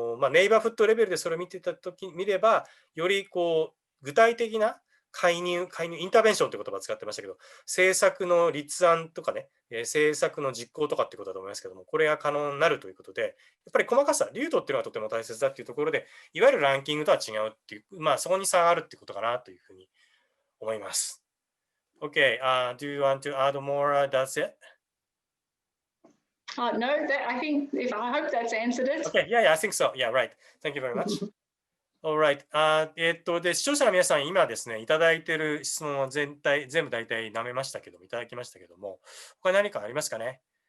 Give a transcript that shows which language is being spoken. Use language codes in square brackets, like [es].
[ja] ネイバーフットレベルでそれを見れば、よりこう具体的な介入、インターベンションという言葉を使ってましたけど、政策の立案とかね、政策の実行とかってことだと思いますけども、これが可能になるということで、やっぱり細かさ、流度っていうのがとても大切だっていうところで、いわゆるランキングとは違うっていう、そこに差があるっていうことかなというふうに思います。 [en] Okay, do you want to add more? That's it? No, I hope that's answered it. Okay, yeah, I think so. Yeah, right. Thank you very much. Alright. [ja] で、視聴者の皆さん、今ですね、いただいている質問は全部大体舐めましたけども、いただきましたけども、他に何かありますかね？